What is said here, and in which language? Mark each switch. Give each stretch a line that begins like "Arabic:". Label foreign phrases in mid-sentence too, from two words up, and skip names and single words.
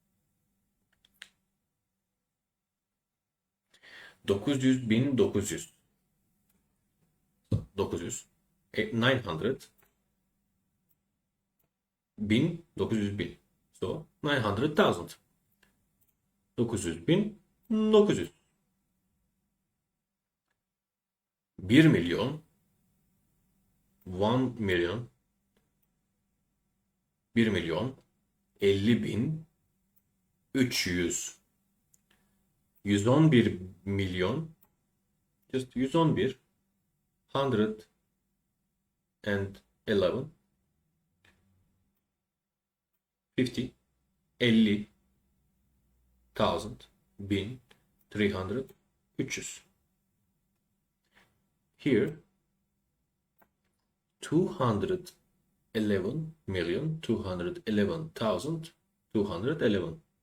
Turkish: 900, 1900. 900, 900, 1000, 900 bin. So 900,000. 900 bin, 900. 1 milyon, 1 milyon, 1 milyon, 50 bin, 300, 111 milyon,
English: Just 111, 111, 50, 50, 1000, 1000, 300, 300. Here 211.211.211.